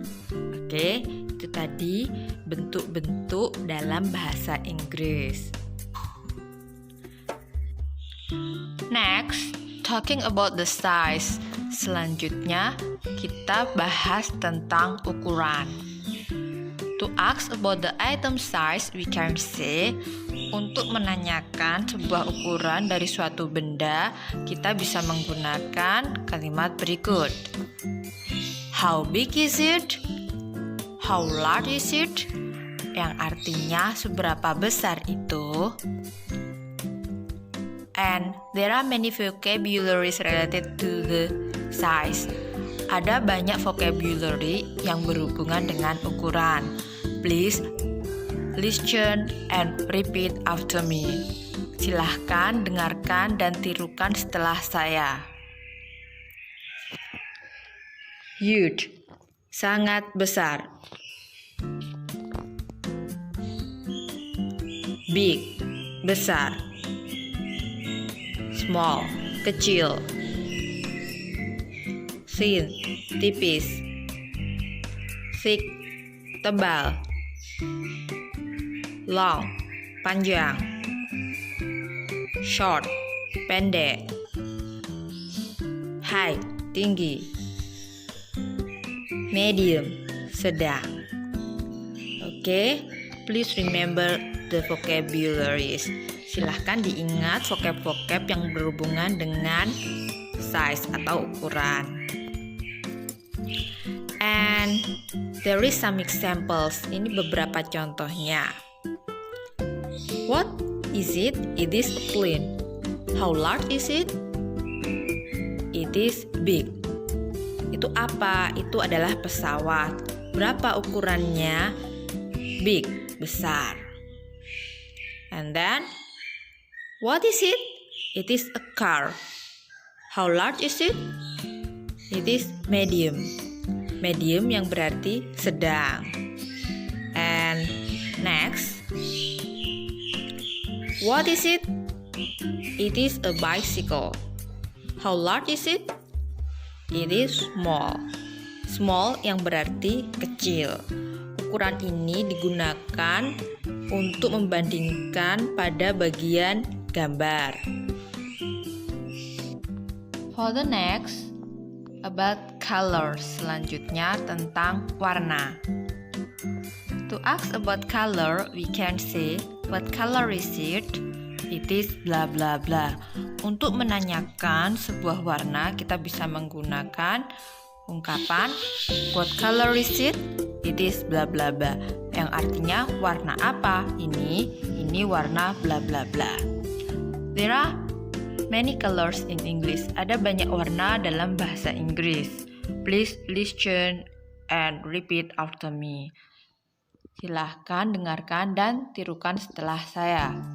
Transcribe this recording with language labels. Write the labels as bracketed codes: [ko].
[id] Oke, itu tadi bentuk-bentuk dalam bahasa Inggris. [en] Next, talking about the size. [id] Selanjutnya, kita bahas tentang ukuran. [en] To ask about the item size, we can say, [id] untuk menanyakan sebuah ukuran dari suatu benda, kita bisa menggunakan kalimat berikut. [en] How big is it? How large is it? [id] Yang artinya seberapa besar itu. [en] And there are many vocabularies related to the size. [id] Ada banyak vocabulary yang berhubungan dengan ukuran. [en] Please listen and repeat after me. [id] Silahkan dengarkan dan tirukan setelah saya. Huge, sangat besar. Big, besar. Small, kecil. Thin, tipis. Thick, tebal. Long, panjang. Short, pendek. High, tinggi. Medium, sedang. [en] Oke, please remember the vocabularies. [id] Silahkan diingat vocab-vocab yang berhubungan dengan size atau ukuran. [en] And there is some examples. [id] Ini beberapa contohnya. [en] What is it? It is a plane. How large is it? It is big. [id] Itu apa? Itu adalah pesawat. Berapa ukurannya? Big, besar. [en] And then, what is it? It is a car. How large is it? It is medium. [id] Medium yang berarti sedang. [en] And next, what is it? It is a bicycle. How large is it? It is small. Small [id] yang berarti kecil. ukuran ini digunakan untuk membandingkan pada bagian gambar. [en] For the next, about colors. [id] Selanjutnya tentang warna. [en] To ask about color, we can say, what color is it? It is bla bla bla. [id] Untuk menanyakan sebuah warna, kita bisa menggunakan ungkapan [en] what color is it? It is bla bla bla. [id] Yang artinya warna apa? Ini warna bla bla bla. [en] There are many colors in English. [id] Ada banyak warna dalam bahasa Inggris. [en] Please listen and repeat after me. [id] Silahkan dengarkan dan tirukan setelah saya.